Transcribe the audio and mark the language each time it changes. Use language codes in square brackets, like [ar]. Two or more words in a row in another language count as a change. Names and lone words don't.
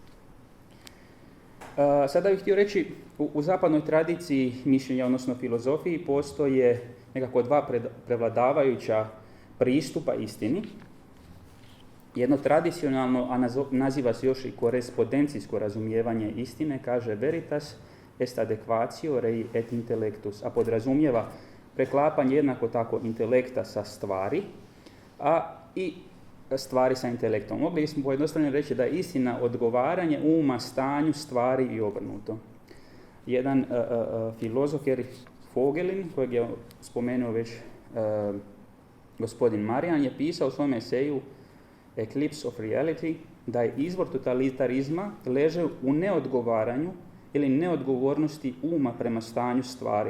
[hr] Sada bih htio reći, u zapadnoj tradiciji mišljenja, odnosno filozofiji, postoje nekako dva prevladavajuća pristupa istini. Jedno tradicionalno, a naziva se još i korespondencijsko razumijevanje istine, kaže [la] veritas est adequatio rei et intellectus, [hr] a podrazumijeva preklapanje jednako tako intelekta sa stvari, a i stvari sa intelektom. Mogli smo pojednostavljeno reći da je istina odgovaranje uma stanju stvari i obrnuto. Jedan filozof, Erich Vogelin, kojeg je spomenuo već gospodin Marijan, je pisao u svom eseju Eclipse of Reality da je izvor totalitarizma leže u neodgovaranju ili neodgovornosti uma prema stanju stvari.